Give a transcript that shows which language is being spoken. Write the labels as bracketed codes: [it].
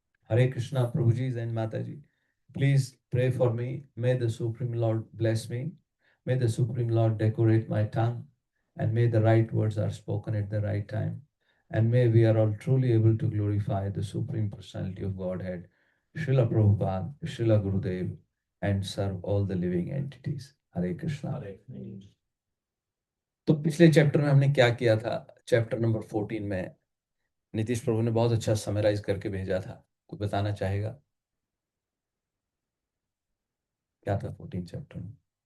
[hi] हरे कृष्णा प्रभु जी and माता जी, [en] please pray for me. May the Supreme Lord bless me. May the Supreme Lord decorate my tongue, and may the right words are spoken at the right time. And may we are all truly able to glorify the Supreme Personality of Godhead, Srila Prabhupada, Srila Gurudev, and serve all the living entities. Hare Krishna. [hi] तो पिछले chapter में हमने क्या किया था? Chapter number 14 में नीतीश प्रभु ने बहुत अच्छा समराइज करके भेजा था। कोई बताना चाहेगा क्या था 14 चैप्टर में?